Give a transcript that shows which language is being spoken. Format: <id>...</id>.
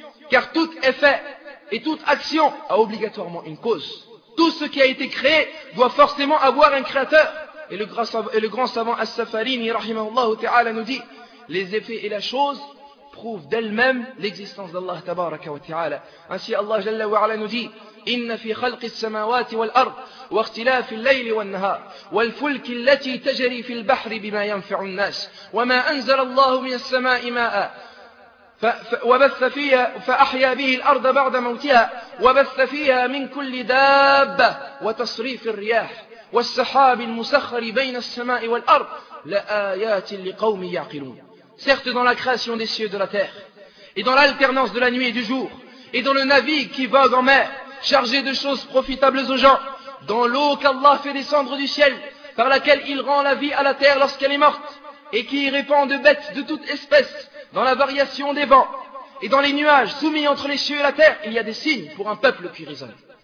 <fr>Car tout effet et toute action a obligatoirement une cause. Tout ce qui a été créé doit forcément avoir un créateur. Et le grand savant As-Safarini rahimahullah ta'ala nous dit, les effets et la chose prouvent d'elles-mêmes l'existence d'Allah tabaraka wa ta'ala. Ainsi Allah jalla wa ala nous dit,</fr> <ar>إن في خلق السماوات والأرض واختلاف الليل والنهار والفلك التي تجري في البحر بما ينفع الناس وما أنزل الله من السماء ماء وبث فيها فأحيا به الأرض بعد موتها وبث فيها من كل دابة وتصريف الرياح والسحاب المسخر بين السماء والأرض لآيات لقوم يعقلون.</ar> <fr>Certes, dans la création des cieux de la terre et dans l'alternance de la nuit et du jour et dans le navire qui vogue en mer, chargé de choses profitables aux gens, dans l'eau qu'Allah fait descendre du ciel, par laquelle il rend la vie à la terre lorsqu'elle est morte, et qui y répand de bêtes de toute espèce, dans la variation des vents, et dans les nuages soumis entre les cieux et la terre, il y a des signes pour un peuple qui raisonne.</fr>